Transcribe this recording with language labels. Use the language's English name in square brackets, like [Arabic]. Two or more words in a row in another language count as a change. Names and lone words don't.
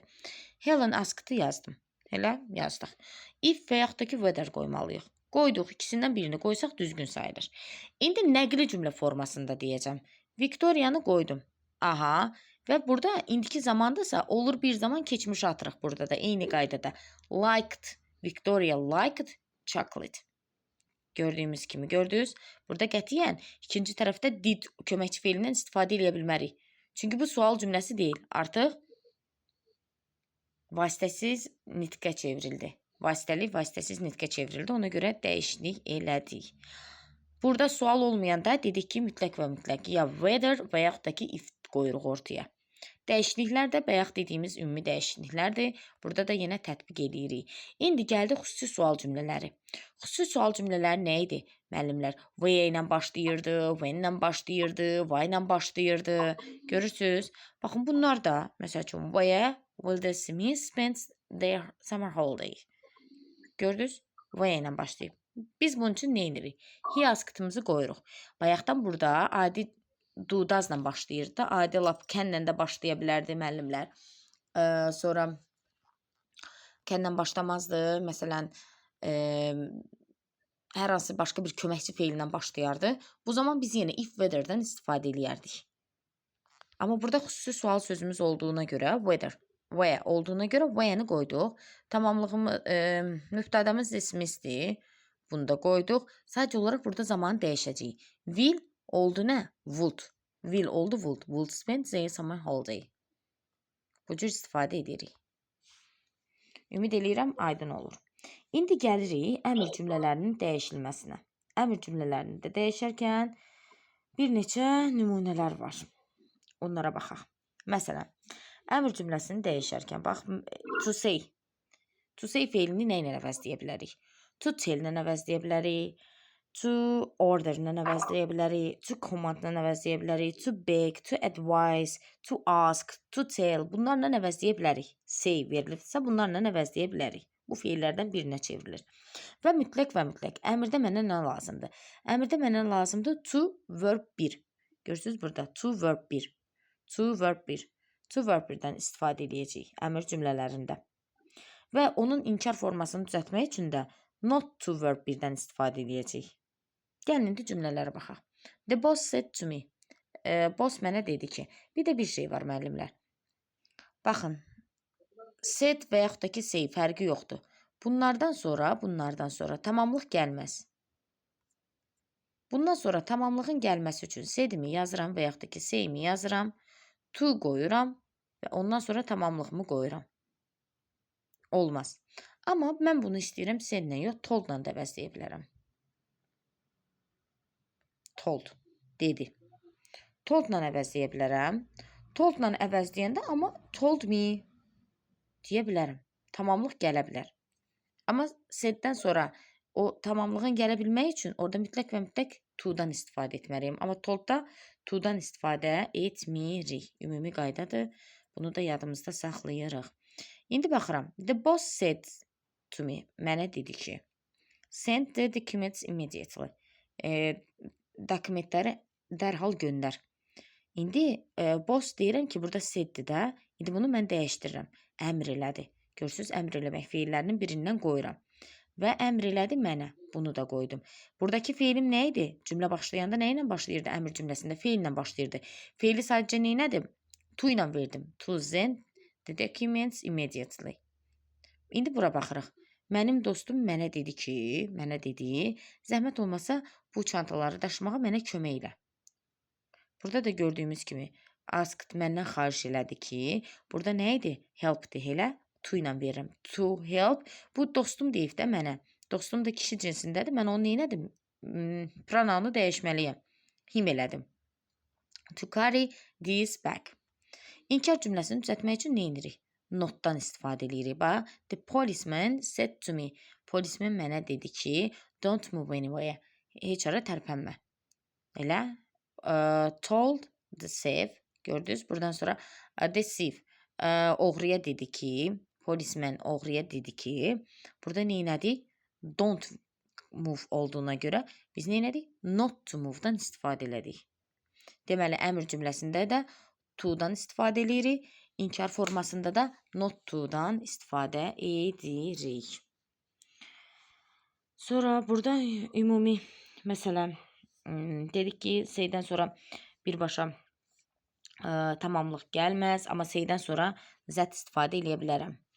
[Azerbaijani] Helen asked'ı yazdım. Hələ yazdıq. If və yaxud da ki, whether qoymalıyıq. Qoyduq, ikisindən birini qoysaq düzgün sayılır. İndi nəqli cümlə formasında deyəcəm. Victoria'nı qoydum. Aha. Və burada indiki zamandasa olur bir zaman keçmiş atırıq burada da. Eyni qaydada. Liked. [English] Victoria liked chocolate. [Azerbaijani] Gördüyümüz kimi gördünüz. Burada qətiyyən ikinci tərəfdə did köməkçi feilindən istifadə edə bilmərik. Çünki bu sual cümləsi deyil. Artıq vasitəsiz nitqə çevrildi. Vasitəli, vasitəsiz nitqə çevrildi. Ona görə dəyişiklik elədik. Burada sual olmayanda dedik ki, mütləq və mütləq ya whether və yaxud da ki, if qoyuruq ortaya. Dəyişikliklər də bayaq dediyimiz ümumi dəyişikliklərdir. Burada da yenə tətbiq edirik. İndi gəldi xüsusi sual cümlələri. Xüsusi sual cümlələri nə idi? Müəllimlər, where ilə başlayırdı, when ilə başlayırdı, why ilə başlayırdı. Görürsünüz? Baxın, bunlar da, məsəl üçün, [English] where will the Smiths spend their summer holiday? [Azerbaijani] Gördünüz? Where ilə başlayıb. Biz bunun üçün nə edirik? [English] He asked'ımızı [Azerbaijani] qoyuruq. Bayaqdan burada adi does'la başlayırdı. Adi lap kənlə də başlaya bilərdi müəllimlər. Sonra kənlə başlamazdı. Məsələn, hər hansı başqa bir köməkçi feilindən başlayardı. Bu zaman biz yenə [English] if whether'dən [Azerbaijani] istifadə edərdik. Amma burada xüsusi sual sözümüz olduğuna görə where olduğuna görə where'ni qoyduq. Tamamlığımız mübtədamız ismizdir. Bunu da qoyduq. Sadəcə olaraq burada zamanı dəyişəcəyik. Will oldu nə? Would. Will oldu would. [English] Would spend their summer holiday. [Azerbaijani] Bu cür istifadə edirik. Ümid eləyirəm, aydın olur. İndi gəlirik əmr cümlələrinin dəyişilməsinə. Əmr cümlələrini də dəyişərkən bir neçə nümunələr var. Onlara baxaq. Məsələn, əmr cümləsini dəyişərkən, bax, [English] to say. To say [Azerbaijani] feilini nə ilə əvəzləyə bilərik? [English] To tell [Azerbaijani] ilə əvəzləyə bilərik. [English] To order [Azerbaijani] ilə əvəzləyə bilərik. [English] To command [Azerbaijani] ilə əvəzləyə bilərik. [English] To beg, to advise, to ask, to tell. [Azerbaijani] Bunlarla əvəzləyə bilərik. Say verilibsə bunlarla əvəzləyə bilərik. Bu feillərdən birinə çevrilir. Və mütləq və mütləq. Əmrdə mənə nə lazımdır? Əmrdə mənə lazımdır [English] to verb [Azerbaijani] 1. Görürsünüz burada [English] to verb 1. To verb 1. To verb [Azerbaijani] 1-dən istifadə edəcəyik əmr cümlələrində. Və onun inkar formasını düzəltmək üçün də [English] not to verb [Azerbaijani] 1-dən istifadə edəcəyik. Gəlin indi cümlələrə baxaq. [English] The boss said to me. [Azerbaijani] Boss mənə dedi ki, bir də bir şey var müəllimlər. Baxın, said və yaxud da ki say fərqi yoxdur. Bunlardan sonra tamamlıq gəlməz. Bundan sonra tamamlığın gəlməsi üçün said'imi yazıram və yaxud da ki, say'mi yazıram, to qoyuram və ondan sonra tamamlığımı qoyuram. Olmaz. Amma mən bunu istəyirəm said'lə yox, told'la da əvəzləyə bilərəm. Told, dedi. Told'la əvəzləyə bilərəm. Told'la əvəzləyəndə amma [English] told me [Azerbaijani] deyə bilərəm. Tamamlıq gələ bilər. Amma said'dən sonra o tamamlığın gələ bilmək üçün orada mütləq və mütləq to'dan istifadə etməliyim. Amma told'da to'dan istifadə etmirik. Ümumi qaydadır. Bunu da yadımızda saxlayırıq. İndi baxıram. [English] The boss said to me. [Azerbaijani] Mənə dedi ki, [English] send the documents immediately. [Azerbaijani] Dokumentləri dərhal göndər. İndi boss deyirəm ki, burada said'dir də. İndi bunu mən dəyişdirirəm. Əmr elədi. Görürsünüz, əmr eləmək feillərinin birindən qoyuram. Və əmr elədi mənə. Bunu da qoydum. Buradakı feilim nə idi? Cümlə başlayanda nə ilə başlayırdı? Əmr cümləsində feillə başlayırdı. Feili sadəcə nə elədim? To ilə verdim. [English] To send the documents immediately. [Azerbaijani] İndi bura baxırıq. Mənim dostum mənə dedi ki, zəhmət olmasa bu çantaları daşımağa mənə kömək elə. Burada da gördüyümüz kimi asked məndən xahiş elədi ki, burada nə idi? Help-dir elə. To ilə verirəm. [English] To help. [Azerbaijani] Bu dostum deyib də mənə. Dostum da kişi cinsindədir. Mən onu nə edim? Pronounu dəyişməliyəm. Him elədim. [English] To carry this bag. [Azerbaijani] İnkar cümləsini düzəltmək üçün nə edirik? Notdan istifadə edirik. Bax, [English] the policeman said to me. [Azerbaijani] Polismen mənə dedi ki, [English] don't move anywhere. [Azerbaijani] Heç ara tərpənmə. Elə. [English] Told the thief. [Azerbaijani] Gördünüz? Buradan sonra [English] the thief. [Azerbaijani] Oğruya dedi ki, polismen oğruya dedi ki, burada nə elədik? [English] Don't move [Azerbaijani] olduğuna görə biz nə elədik? [English] Not to move- [Azerbaijani] dan istifadə elədik. Deməli, əmr cümləsində də to'dan istifadə edirik. İnkar formasında da [English] not to'dan [Azerbaijani] istifadə edirik. Sonra burada ümumi məsələn dedik ki, say'dən sonra birbaşa tamamlıq gəlməz, amma say'dən sonra zət istifadə edə bilərəm.